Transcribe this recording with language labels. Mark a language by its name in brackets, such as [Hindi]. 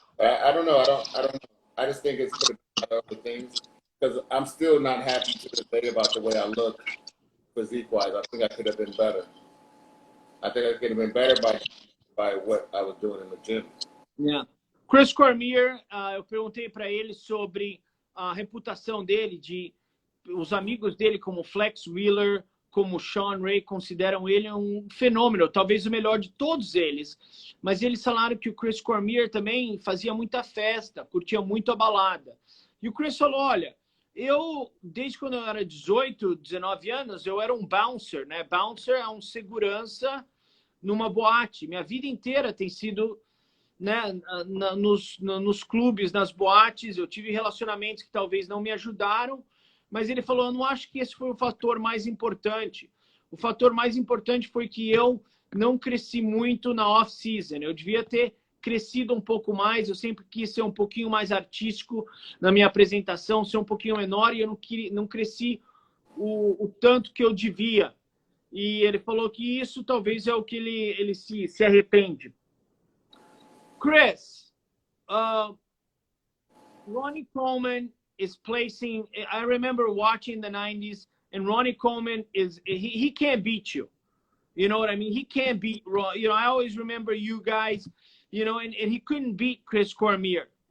[English] I don't know. I don't know. I just think it's could have been other things because I'm still not happy to this day about the way I look physique-wise. I think I could have been better. I think I could have been better by what I was doing in the gym. Yeah. [Portuguese] Chris Cormier, eu perguntei para ele sobre a reputação dele, os amigos dele como Flex Wheeler, como Sean Ray, consideram ele um fenômeno, talvez o melhor de todos eles. Mas eles falaram que o Chris Cormier também fazia muita festa, curtia muito a balada. E o Chris falou, olha, desde quando eu era 18, 19 anos, eu era um bouncer, né? Bouncer é um segurança numa boate. Minha vida inteira tem sido, né, nos clubes, nas boates. Eu tive relacionamentos que talvez não me ajudaram, mas ele falou, eu não acho que esse foi o fator mais importante. O fator mais importante foi que eu não cresci muito na off-season. Eu devia ter crescido um pouco mais, eu sempre quis ser um pouquinho mais artístico na minha apresentação, ser um pouquinho menor, e eu não cresci o tanto que eu devia. E ele falou que isso talvez é o que ele se arrepende. [English] Chris, Ronnie Coleman is placing, I remember watching the 90s, and Ronnie Coleman he can't beat you. You know what I mean? He can't beat, I always remember you guys, and he couldn't beat Chris Cormier.